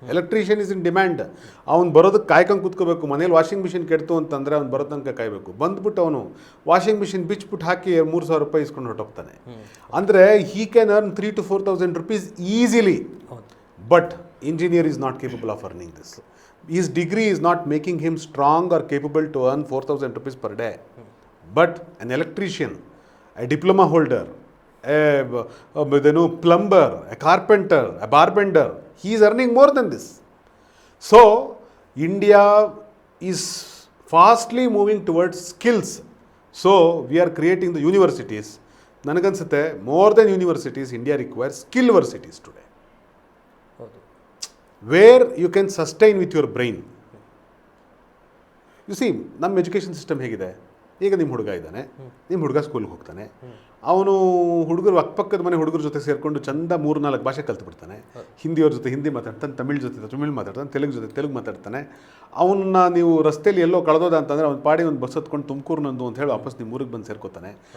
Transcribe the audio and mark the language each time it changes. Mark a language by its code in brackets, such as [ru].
[en] Electrician is in demand. [kn] ಅವ್ನು ಬರೋದಕ್ಕೆ ಕಾಯ್ಕೊಂಡು ಕೂತ್ಕೋಬೇಕು. ಮನೇಲಿ ವಾಷಿಂಗ್ ಮಿಷಿನ್ ಕೆಡ್ತು ಅಂತಂದರೆ ಅವ್ನು ಬರೋ ತನಕ ಕಾಯಬೇಕು. ಬಂದ್ಬಿಟ್ಟು ಅವನು ವಾಷಿಂಗ್ ಮಿಷಿನ್ ಬಿಚ್ಬಿಟ್ಟು ಹಾಕಿ 3,000 ರೂಪಾಯಿ ಇಸ್ಕೊಂಡು ಹೊರಟೋಗ್ತಾನೆ. [en] ಅಂದರೆ he can earn 3,000 to 4,000 rupees easily. But engineer is not capable of earning this. His degree is not making him strong or capable to earn 4,000 rupees per day. But an electrician, a diploma holder, a plumber, a carpenter, a barbender, he is earning more than this. So, India is fastly moving towards skills. So, we are creating the universities. Nanagansate, more than universities, India requires skill universities today. Where you can sustain with your brain. You see, [kn] ನಮ್ಮ education system ಹೇಗಿದೆ, ಈಗ ನಿಮ್ಮ ಹುಡುಗ ಇದ್ದಾನೆ, ನಿಮ್ಮ ಹುಡುಗ ಸ್ಕೂಲ್ಗೆ ಹೋಗ್ತಾನೆ, ಅವನು ಹುಡುಗರು ಅಕ್ಕಪಕ್ಕದ ಮನೆ ಹುಡುಗರ ಜೊತೆ ಸೇರಿಕೊಂಡು ಚಂದ 3-4 ಭಾಷೆ ಕಲ್ತ್ಬಿಡ್ತಾನೆ. ಹಿಂದಿಯವ್ರ ಜೊತೆ ಹಿಂದಿ ಮಾತಾಡ್ತಾನೆ, ತಮಿಳ್ ಜೊತೆ ತಮಿಳ್ ಮಾತಾಡ್ತಾನೆ, ತೆಲುಗು ಜೊತೆ ತೆಲುಗು ಮಾತಾಡ್ತಾನೆ. ಅವನ್ನ ನೀವು ರಸ್ತೆಯಲ್ಲಿ ಎಲ್ಲೋ ಕಳೆದೋದ ಅಂತಂದರೆ ಅವ್ನು ಪಾಡಿ ಒಂದು ಬಸ್ ಹತ್ಕೊಂಡು ತುಮಕೂರಿನಂದು ಅಂತ ಹೇಳಿ ವಾಪಸ್ ನಿಮ್ಮ ಊರಿಗೆ ಬಂದು ಸೇರ್ಕೋತಾನೆ.